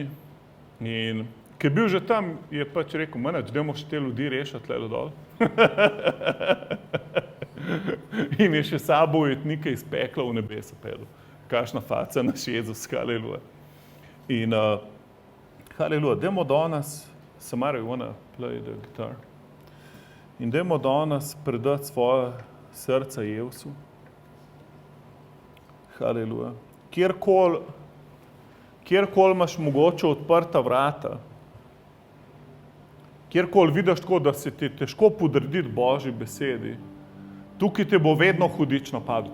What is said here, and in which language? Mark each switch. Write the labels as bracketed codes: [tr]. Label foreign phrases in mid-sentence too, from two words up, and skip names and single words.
[sl] In ko je bil že tam, je pač rekel, manač, dajmo še te ljudi rešati tlele dol. In je še sabo ujetnike iz pekla v nebesa pedel. Kakšna faca naš Jezus, halleluja. In halleluja, dajmo danes, [en] Samara, you wanna play the guitar? [sl] In dajmo danes predati svoje srce Jezusu. Halleluja. Kjerkoli imaš mogoče odprta vrata, kjerkoli vidiš tako, da se ti težko podrediti Božji besedi, tukaj te bo vedno hudič napadel.